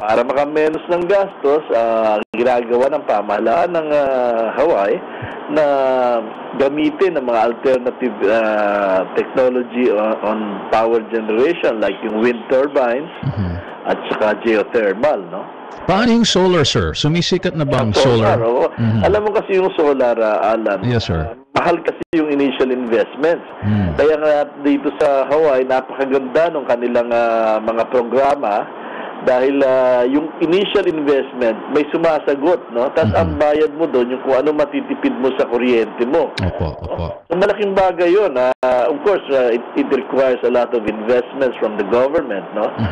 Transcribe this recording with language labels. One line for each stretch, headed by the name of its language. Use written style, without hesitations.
Filipino: Para makamenos ng gastos, ginagawa ng pamahalaan ng Hawaii na gamitin ang mga
English: alternative technology on power generation like
Filipino: yung wind turbines at saka geothermal, no? Paano yung solar, sir? Sumisikat na ba ang solar? Oo. Alam mo kasi yung solar, Alan.
English: Yes, sir.
Filipino: Mahal kasi yung initial investments. Kaya nga dito sa Hawaii, napakaganda ng kanilang mga programa dahil yung initial investment may sumasagot, no? Tapos ang bayad mo doon yung kung ano matitipid mo sa kuryente mo. Opo. So, malaking bagay yun.
English: Of course, it requires a lot of investments from the government, no?